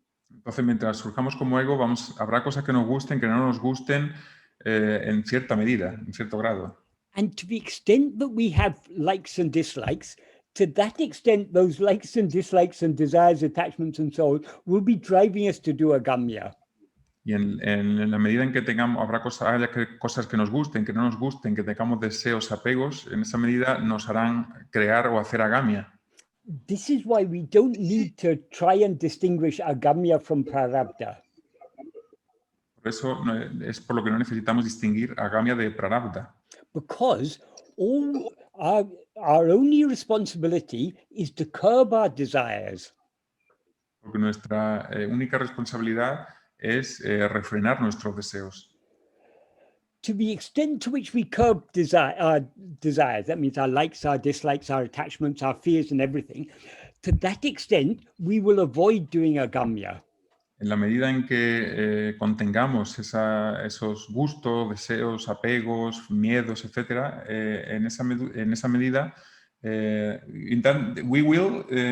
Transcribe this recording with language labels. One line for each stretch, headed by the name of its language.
Spanish: Entonces, mientras surjamos como ego, habrá cosas que nos gusten, que no nos gusten en cierta medida, en cierto grado.
English: And to the extent that we have likes and dislikes, to that extent, those likes and dislikes and desires, attachments, and so on will be driving us to do agamya.
Spanish: Y en la medida en que habrá cosas que nos gusten, que no nos gusten, que tengamos deseos, apegos, en esa medida nos harán crear o hacer agamya.
English: This is why we don't need to try and distinguish agamya from prarabdha.
Spanish: Por eso es por lo que no necesitamos distinguir agamya de prarabdha.
English: Because all our only responsibility is to curb our desires.
Spanish: Porque nuestra única responsabilidad es refrenar nuestros deseos.
English: To the extent to which we curb our desires, that means our likes, our dislikes, our attachments, our fears, and everything, to that extent, we will avoid doing agamya.
Spanish: En la medida en que contengamos esos gustos, deseos, apegos, miedos, etc., en esa medida,
English: we will